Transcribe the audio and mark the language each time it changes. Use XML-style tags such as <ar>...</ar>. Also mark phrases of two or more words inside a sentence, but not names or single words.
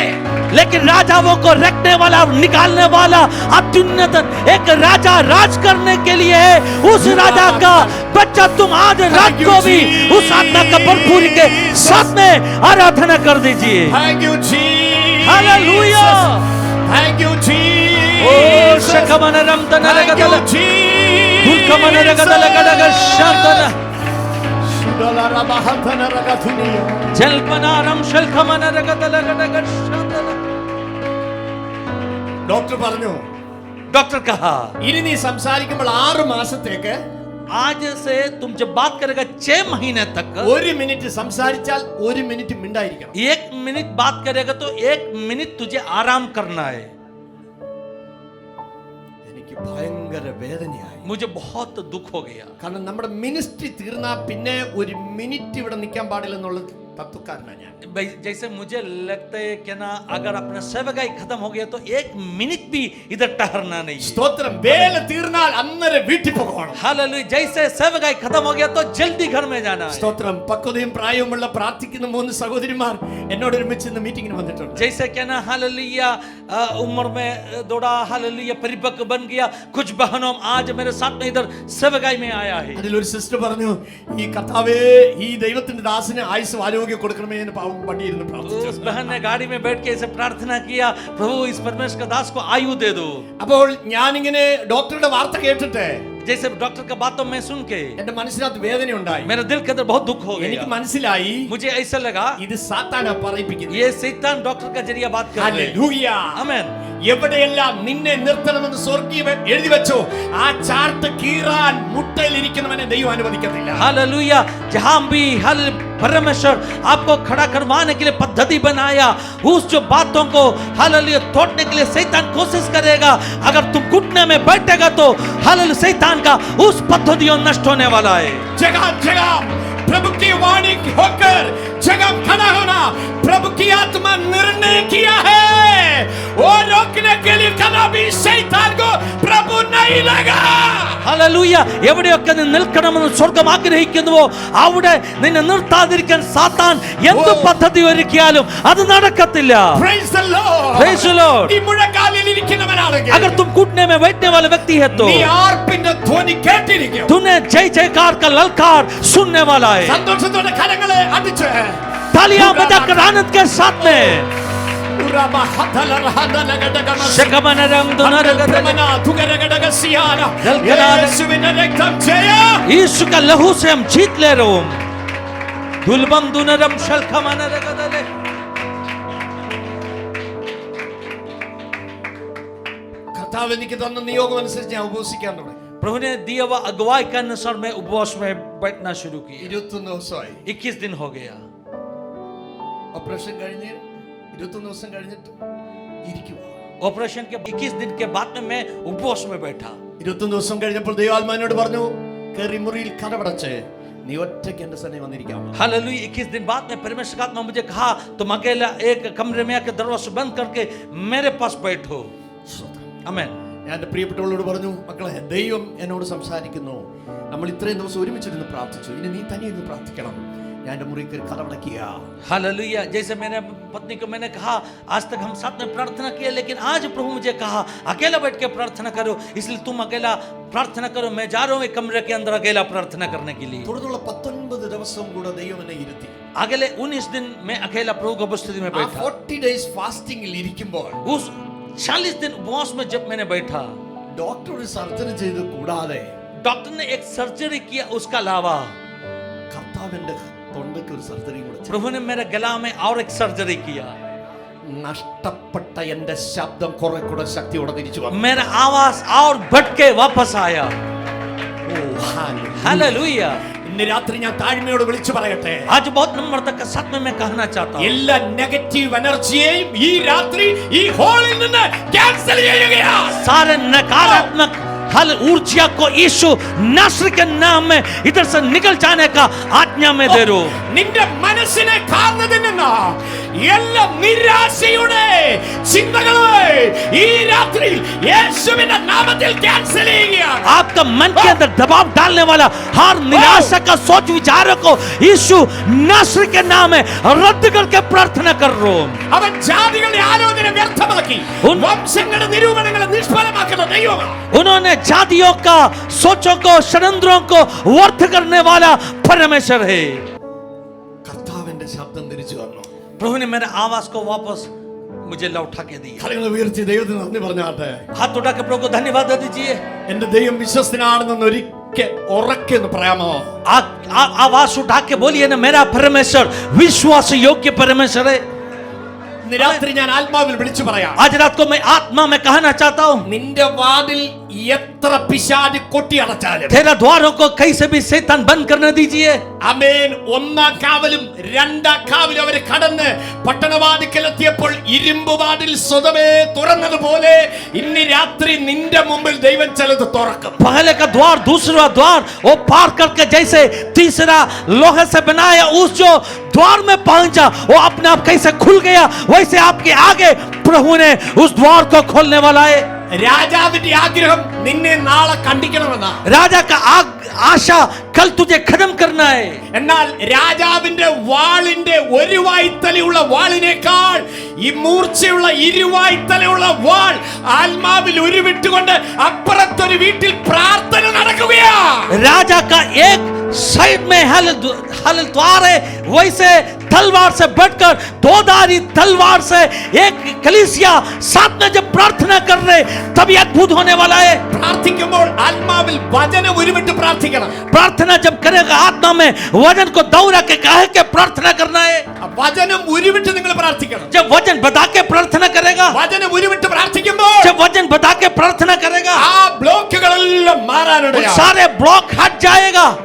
<hi>लेकिन राजाओं को रखने वाला और निकालने वाला अत्युन्नत एक राजा राज करने के लिए है. उस राजा का बच्चा तुम आज रात को भी उस आत्मा का भरपूरी के साथ में आराधना कर दीजिए.</hi> <en>Thank you Jesus.</en> <hi>हालेलुया.</hi> <en>Thank you Jesus. ओ शकमनरम Thank you तनरगदल Jesus. दुर्गमनरगदलगदग शांतन Shudalarabahatalaragathuniya. जलपनारम शलखमनरगदलगदग शांतन.</en> <ml>ഡോക്ടർ പറഞ്ഞു</ml> <hi>डॉक्टर कहा</hi> <ml>ഇനി നീ സംസാരിക്കുമ്പോൾ 6 മാസത്തേക്ക്</ml> <hi>आज से तुम जब बात करेगा 6 महीने तक</hi> <ml>1 മിനിറ്റ് സംസാരിച്ചാൽ 1 മിനിറ്റ് മിണ്ടായിരിക്കണം.</ml> <hi>1 मिनट बात करेगा तो 1 मिनट तुझे आराम करना है.</hi> <ml>എനിക്ക് ഭയങ്കര വേദനയായി.</ml> <hi>मुझे बहुत दुख हो गया,</hi> <ml>കാരണം നമ്മുടെ മിനിസ്ട്രി തീർന്നാ പിന്നെ 1 മിനിറ്റ് ഇവിടെ നിൽക്കാൻ പാടില്ലെന്നുള്ള തത്വക്കാരനാണ് ഞാൻ.</ml> <hi>भाई जैसे मुझे लगता है कि ना अगर अपना सेवकाई खत्म हो गया तो 1 मिनट भी इधर ठहरना नहीं है.</hi> <ml>സ്തോത്രം. വേല തീർന്നാൽ അന്നേരം വീട്ടിൽ പോകണം.</ml> <hi>हालेलुया. जैसे सेवकाई खत्म हो गया तो जल्दी घर में जाना है.</hi> <ml>സ്തോത്രം. പക്വതയും പ്രായവുമുള്ള പ്രാർത്ഥിക്കുന്ന 3 സഹോദരിമാർ എന്നോട് ഒരുമിച്ച് ഇന്ന് മീറ്റിംഗിന് വന്നിട്ടുണ്ട്.</ml> <hi>जैसे क्या ना हालेलुया उम्र में दौड़ा, हालेलुया परिपक्व बन गया. कुछ बहनों आज मेरे साथ में इधर सेवकाई में आया है.</hi> <ml>അതിലൊരു സിസ്റ്റർ പറഞ്ഞു ഈ കർത്താവേ ഈ ദൈവത്തിന്റെ ദാസന് ആയുസ് ആരോഗ്യം കൊടുക്കണമേ എന്ന് പാവം പണിയിരുന്ന് പ്രാർത്ഥിച്ചു.</ml> <hi>उस बहन ने गाड़ी में बैठ के इसे प्रार्थना किया, प्रभु इस परमेश्वर का दास को आयु दे दो.</hi> <ml>അപ്പോൾ ഞാനിങ്ങനെ ഡോക്ടറുടെ വാർത്ത കേട്ടിട്ട്</ml> <hi>जैसे डॉक्टर का बात तो मैं सुन के</hi> <ml>എന്റെ മനസ്സിനകത്ത് വേദന ഉണ്ടായി.</ml> <hi>मेरे दिल के अंदर बहुत दुख हो</hi> <ml>എനിക്ക്</ml> <hi>गया.</hi> <ml>മനസ്സിലായി</ml> <hi>मुझे ऐसा लगा</hi> <ml>ഇത് സാത്താനാ പറയിപ്പിക്കുന്നത്.</ml> <hi>ये शैतान डॉक्टर का जरिया बात कर रहे हैं.</hi> <ml>ഹല്ലേലൂയ.</ml> <hi>आमीन.</hi> <ml>എവിടെയെല്ലാം നിന്നെ നിർത്തണമെന്ന് സ്വർഗീയ എഴുതി വെച്ചോ ആ ചാർട്ട് കീറാൻ മുട്ടയിലിരിക്കുന്നവനെ ദൈവം അനുവദിക്കത്തില്ല.</ml> <hi>हालेलुया. जहां भी हल परमेश्वर आपको खड़ा करवाने के लिए पद्धति बनाया, उस जो बातों को हालेलुया तोड़ने के लिए शैतान कोशिश करेगा. अगर तुम घुटने में बैठेगा तो हालेलुया शैतान का उस पद्धतियों नष्ट होने वाला है. जगह जगह प्रभु की वाणी होकर जगह खड़ा होना प्रभु की आत्मा निर्णय किया है. वो रोकने के लिए कभी भी शैतान को प्रभु नहीं लगा.</hi> <ml>ഹല്ലേലൂയ. എവിടെയൊക്കെ നീ നിൽക്കണമെന്ന് സ്വർഗം ആഗ്രഹിക്കുന്നുവോ അവിടെ നിന്നെ നിർത്താതിരിക്കാൻ സാത്താൻ എന്ത് പദ്ധതി ഒരുക്കിയാലും അത് നടക്കത്തില്ല.</ml> <en>Praise the Lord. Praise the Lord.</en> <ml>നീ മുഴങ്കാലിൽ ഇരിക്കുന്നവനാണെങ്കിൽ</ml> <hi>अगर तुम घुटने में बैठने वाले व्यक्ति है तो</hi> <ml>നീ ആർപ്പിന്റെ ധ്വനി കേട്ടിരിക്കും.</ml> <hi>तूने जय जयकार का ललकार सुनने वाला है.</hi> <ml>സന്തോഷത്തോടെ കരങ്ങളെ അടിച്ച്</ml> <hi>तालियां बजाकर आनंद के साथ में यीशु का लहू से हम जीत ले रहे हो. दुलबम दुनरम शलखमनरगदले.</hi> <ml>കർത്താവ് എനിക്ക് തന്ന നിയോഗം അനുസരിച്ച് ഞാൻ ഉപവസിക്കാൻ തുടങ്ങി.</ml> <hi>प्रभु ने दिया हुआ अगुवाई के अनुसार मैं उपवास में बैठना शुरू किया.</hi> <ml>21 ദിവസമായി.</ml> <hi>21 दिन हो गया.</hi> <ml>ഓപ്പറേഷൻ കഴിഞ്ഞ് 21 ദിവസം കഴിഞ്ഞിട്ട് ഇരിക്കുക.</ml> <hi>ऑपरेशन के 21 दिन के बाद में मैं उपवास में बैठा.</hi> <ml>21 ദിവസം കഴിഞ്ഞപ്പോൾ ദൈവാത്മാവിനോട് പറഞ്ഞു കേറി മുറിയിൽ കടവടച്ച് നീ ഒറ്റയ്ക്ക് എന്റെ സന്നിധി വന്നിരിക്കാം.</ml> <hi>हालेलुया 21 दिन बाद में परमेश्वर का आत्मा मुझे कहा तुम अकेला एक कमरे में आके दरवाजा बंद करके मेरे पास बैठो. आमेन.</hi> <ml>ഞാൻ എൻ്റെ പ്രിയപ്പെട്ടവളോട് പറഞ്ഞു, മക്കളെ, ദൈവം എന്നോട് സംസാരിക്കുന്നു. നമ്മൾ ഇത്രയും ദിവസം ഒരുമിച്ചിരുന്ന് പ്രാർത്ഥിച്ചു, ഇനി നീ തനിയെ ഇരുന്ന് പ്രാർത്ഥിക്കണം. ഞാൻ എൻ്റെ മുറിയിൽ കയറി കതവടക്കുക.</ml> <hi>हालेलुया. जैसे मैंने पत्नी को मैंने कहा आज तक हम साथ में प्रार्थना किया, लेकिन आज प्रभु मुझे कहा अकेला बैठ के प्रार्थना करो, इसलिए तुम अकेला प्रार्थना करो. मैं जा रहा हूँ एक कमरे के अंदर अकेला प्रार्थना करने के लिए.</hi> <ml>തുടർന്നുള്ള 19 ദിവസം കൂടെ ദൈവം എന്നെ ഇരുത്തി.</ml> <hi>अगले 19 दिन मैं अकेला प्रभु की उपस्थिति में</hi> <ml>ആ</ml> <hi>बैठा.</hi> <ml>40 days ഫാസ്റ്റിംഗിൽ ഇരിക്കുമ്പോൾ</ml> <hi>उस 40 दिन उपवास में जब मैंने बैठा,</hi> <ml>ഡോക്ടർ ഒരു സർജറി ചെയ്ത് കൂടാതെ</ml> <hi>डॉक्टर ने एक सर्जरी किया, उसका अलावा</hi> <ml>കർത്താവിന്റെ തൊണ്ടയ്ക്ക് ഒരു സർജറി കൂടെ ചെയ്തു.</ml> <hi>प्रभु ने मेरे गला में और एक सर्जरी किया.</hi> <ml>നഷ്ടപ്പെട്ട എന്റെ ശബ്ദം കുറെ കൂടെ ശക്തിയോടെ തിരിച്ചു വന്നു.</ml> <hi>मेरा आवाज और बढ़ के वापस आया.</hi> <ml>ഓ, ഹല്ലേലൂയ.</ml> <hi>हालेलुया.</hi> <ml>ഇന്ന് രാത്രി ഞാൻ താഴ്മയോട് വിളിച്ചു പറയട്ടെ,</ml> <hi>आज बहुत नम्रता के साथ में मैं कहना चाहता हूँ,</hi> <ml>എല്ലാ നെഗറ്റീവ് എനർജിയെയും ഈ രാത്രി ഈ ഹോളിൽ നിന്ന് ക്യാൻസൽ ചെയ്യുകയാണ്.</ml> <hi>सारे नकारात्मक हल ऊर्जा को यीशु नासरी के नाम में इधर से निकल जाने का आज्ञा में दे रहा हूं.</hi> <ml>നിന്റെ മനസ്സിനെ കാർന്നതിൽ നിന്ന് എല്ലാ നിരാശയുടെ ചിന്തകളെ ഈ രാത്രി യേശുവിന്റെ നാമത്തിൽ ക്യാൻസൽ ചെയ്യുകയാണ്.</ml> <hi>आपका मन के अंदर दबाव डालने वाला हर निराशा का सोच विचारों को यीशु नासरी के नाम में रद्द करके प्रार्थना कर रहा हूं.</hi> <ml>അവൻ ജാതികളുടെ ആലോചന വ്യർത്ഥമാക്കി വംശങ്ങളുടെ നിരൂപണങ്ങളെ നിഷ്ഫലമാക്കുന്ന ദൈവമാണ്.</ml> <hi>उन्होंने जातियों का सोचों को षड्यंत्रों को व्यर्थ करने वाला परमेश्वर है.</hi> <ml>കർത്താവിന്റെ ശബ്ദം തിരിച്ചു വന്നു.</ml> <hi>प्रभु ने मेरे आवाज को वापस मुझे लौटा के दिया.</hi> <ml>കരങ്ങൾ ഉയർത്തി ദൈവത്തിന് നന്ദി പറഞ്ഞാട്ടെ.</ml> <hi>हाथ उठा के प्रभु को धन्यवाद दे दीजिए.</hi> <ml>എന്റെ ദൈവം വിശ്വസ്തനാണെന്ന് ഒരിക്കൽ ഉറക്കെ എന്ന് പറയാമോ?</ml> <hi>आवाज उठा के बोलिए ना, मेरा परमेश्वर विश्वास योग्य परमेश्वर है.</hi> <ml>ഇന്ന് രാത്രി ഞാൻ ആത്മാവിൽ വിളിച്ചു പറയാം,</ml> <hi>आज रात को मैं आत्मा में कहना चाहता हूँ,</hi> <ml>നിന്റെ വാതിൽ എത്ര പിശാച് കൊട്ടി അടച്ചാലും</ml> <hi>तेरा द्वारों को कहीं से भी शैतान बंद करने दीजिए.</hi> <ml>അമേൻ. ഒന്നാം കാവലും രണ്ടാം കാവലും അവര് കടന്ന് പട്ടണവാതിക്കലെത്തിയപ്പോൾ ഇരുമ്പ് വാതിൽ സ്വതമേ തുറന്നതുപോലെ ഇന്ന് രാത്രി നിന്റെ മുമ്പിൽ ദൈവം ചിലത് തുറക്കും.</ml> <hi>पहले का द्वार दूसरा द्वार वो पार करके जैसे तीसरा लोहे से बनाया उस जो द्वार में पहुंचा वो अपने आप कैसे खुल गया, वैसे आपके आगे प्रभु ने उस द्वार को खोलने वाला है.</hi> <ml>രാജാവിന്റെ ആഗ്രഹം നിന്നെ നാളെ കണ്ടിക്കണമെന്നാ.</ml> <hi>राजा का आशा कल तुझे खत्म करना है.</hi> <ml>എന്നാൽ രാജാവിന്റെ വാളിന്റെ ഒരു വായ്ത്തലയുള്ള വാളിനേക്കാൾ ഈ മൂർച്ചയുള്ള ഇരുവായ്ത്തലയുള്ള വാൾ ആത്മാവിൽ ഉരുവിട്ടുകൊണ്ട് അപ്പുറത്തൊരു വീട്ടിൽ പ്രാർത്ഥന നടക്കുകയാ.</ml> <hi>राजा का एक साइड में हल द्वार है, वैसे तलवार से बढ़कर दोधारी तलवार से एक कलीसिया साथ में जब प्रार्थना कर रहे तभी अद्भुत होने वाला है.</hi> <ml>പ്രാർത്ഥിക്കുമ്പോൾ ആത്മാവിൽ വചനം ഉരുവിട്ട് പ്രാർത്ഥിക്കണം.</ml> <hi>प्रार्थना जब करेगा आत्मा में वचन को दौड़ा के कहे के प्रार्थना करना है.</hi> <ml>വചനം ഉരുവിട്ട് നിങ്ങൾ പ്രാർത്ഥിക്കണം.</ml> <hi>जब वचन बता के प्रार्थना करेगा,</hi> <ml>വചനം ഉരുവിട്ട് പ്രാർത്ഥിക്കുമ്പോൾ</ml> <hi>जब वचन बता के प्रार्थना करेगा,</hi> <ml>ആ ബ്ലോക്കുകളെല്ലാം</ml> <hi>वो</hi> <ml>മാറാനിടയാ.</ml> <hi>सारे ब्लॉक हट जाएगा.</hi>